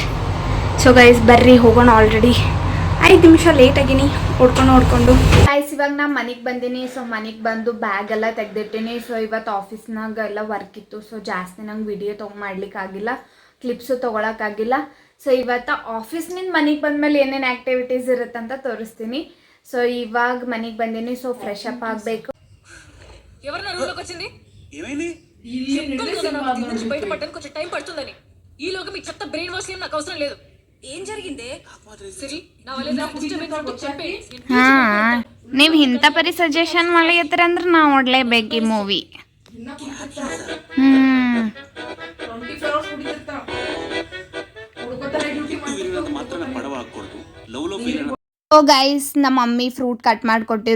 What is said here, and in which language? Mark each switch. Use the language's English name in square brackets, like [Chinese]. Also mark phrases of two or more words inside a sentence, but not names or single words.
[English] so guys [Kannada] ಬರ್ರಿ ಹೋಗೋಣ. ಆಲ್ರೆಡಿ 5 ನಿಮಿಷ ಲೇಟ್ ಆಗಿನಿ ಓಡ್ಕೊಂಡು ಗೈಸ್ ಇವಾಗ ನಾ ಮನೆಗೆ ಬಂದೀನಿ. ಸೊ ಮನೆಗೆ ಬಂದು ಬ್ಯಾಗ್ ಎಲ್ಲ ತೆಗ್ದಿಟ್ಟಿನಿ. ಸೊ ಇವತ್ತು ಆಫೀಸ್ನಾಗ ಎಲ್ಲ ವರ್ಕ್ ಇತ್ತು. ಸೊ ಜಾಸ್ತಿ ನಂಗೆ ವಿಡಿಯೋ ತೊಗೊಂಡ್ಲಿಕ್ಕಾಗಿಲ್ಲ, ಕ್ಲಿಪ್ಸು ತೊಗೊಳಕ್ಕಾಗಿಲ್ಲ. ಸೊ ಇವತ್ತು ಆಫೀಸ್ನಿಂದ ಮನೆಗೆ ಬಂದಮೇಲೆ ಏನೇನು ಆ್ಯಕ್ಟಿವಿಟೀಸ್ ಇರುತ್ತಂತ ತೋರಿಸ್ತೀನಿ. ಸೊ ಇವಾಗ ಮನಿಕಿ ಬಂದಿನಿ. ಸೊ [English] fresh up [Kannada] ಆಗಬೇಕು. [Telugu] ఎవరన్నా రూమ్లోకి వచ్చింది? ఏమైంది? బయట పట్టడానికి కొంచెం టైం పడుతుందని. ఈలోగా మీ చెత్త బ్రెయిన్ వాష్ ఏం నాకు అవసరం లేదు. ఏం జరిగిందే? సిరి నా వల్ల చెప్పి [Kannada] ನೀವು ಇಂಥ ಪರಿ ಸಜೆಷನ್ ಮಾಡ್ಲಿತ್ತರ ಅಂದ್ರೆ ನಾವು ನೋಡ್ಲೇಬೇಕು ಈ ಮೂವಿ. [English] so guys [Kannada] ನಮ್ಮ ಮಮ್ಮಿ [English] fruit cut [Kannada] ಮಾಡಿಕೊಟ್ಟಿರು.